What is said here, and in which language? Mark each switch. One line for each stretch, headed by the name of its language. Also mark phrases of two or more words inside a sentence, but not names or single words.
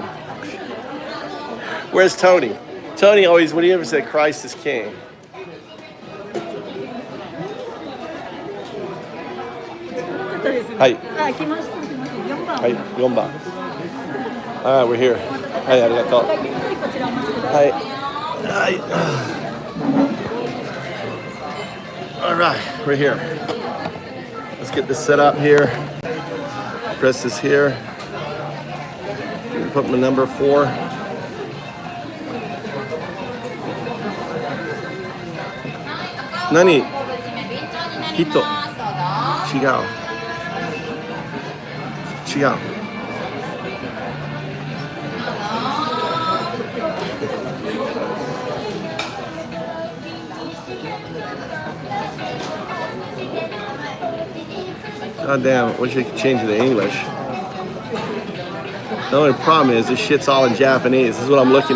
English: Where's Tony? Tony always, when he ever said Christ is King. Hi. Hi, 4 番. All right, we're here. Hi, arigato. Hi. Hi. All right, we're here. Let's get this set up here. Press this here. Put my number 4.
Japanese: 何人違う違う
English: God damn, I wish I could change it to English. The only problem is this shit's all in Japanese. This is what I'm looking at.